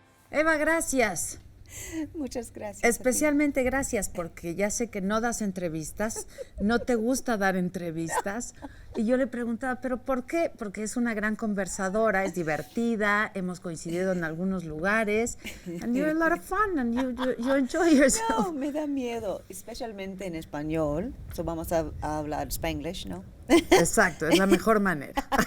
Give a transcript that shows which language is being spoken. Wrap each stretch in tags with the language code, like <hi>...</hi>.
<es>Eva, gracias. Muchas gracias. Especialmente gracias porque ya sé que no das entrevistas, no te gusta dar entrevistas. Y yo le preguntaba, ¿pero por qué? Porque es una gran conversadora, es divertida, hemos coincidido en algunos lugares.</es> <en>And you're a lot of fun and you enjoy yourself.</en> <es>No, me da miedo, especialmente en español. So vamos a hablar Spanglish, ¿no? Exacto, es la mejor manera.</es>